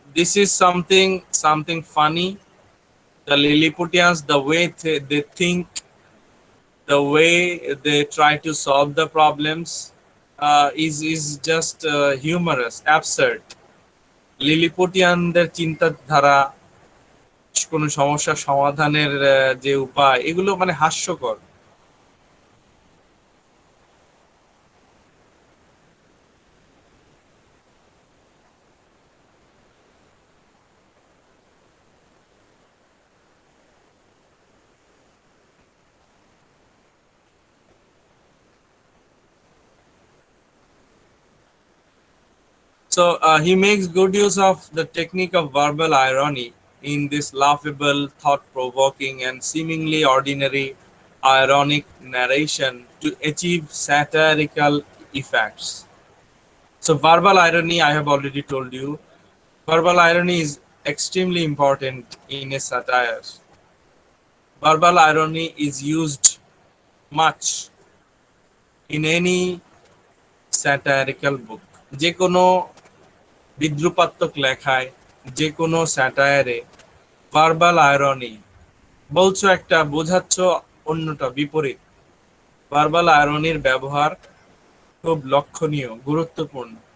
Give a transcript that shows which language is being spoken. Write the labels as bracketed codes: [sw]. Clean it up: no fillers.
[en] this is something funny. The Lilliputians, the way they think, the way they try to solve the problems is just humorous, absurd. [bn] লিলিপুটিয়ানদের চিন্তাধারা, কোনো সমস্যা সমাধানের যে উপায়, এগুলো মানে হাস্যকর। [en] So he makes good use of the technique of verbal irony in this laughable, thought-provoking, and seemingly ordinary ironic narration to achieve satirical effects. So verbal irony, I have already told you, verbal irony is extremely important in a satire. Verbal irony is used much in any satirical book. [bn] যে কোনো বিদ্রুপাত্মক লেখায়, যে কোনো স্যাটায়ারে verbal irony বলছো একটা, বোঝাচ্ছ অন্যটা বিপরীত। Verbal আয়রনির ব্যবহার খুব লক্ষণীয়, গুরুত্বপূর্ণ।